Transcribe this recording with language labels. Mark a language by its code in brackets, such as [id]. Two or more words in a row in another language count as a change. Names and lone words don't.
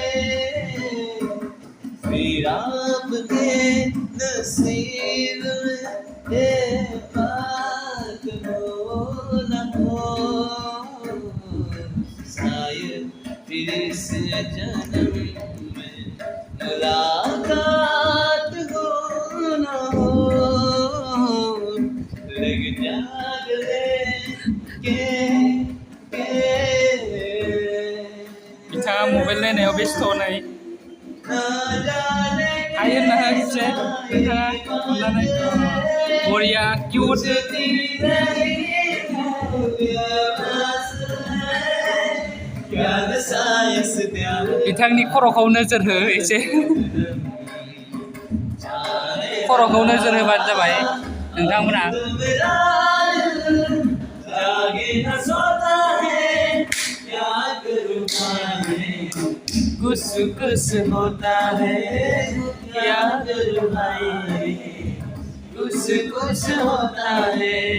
[hi] फिर आपके नसीब में बात हो न हो शायद फिर इस जन्म में मुलाकात हो न हो लग जा गले [brx] बिथाङा मबाइल नायनायाव बेस्थ' नै हायो होनना खेबसे नोंथाङा अननानै बरिया किउट बिथांनि खर'खौ नोजोर हो एसे खर'खौ नोजोर होबानो जाबाय नोंथांमोना [hi] कुछ कुछ होता है याद भाई कुछ कुछ होता है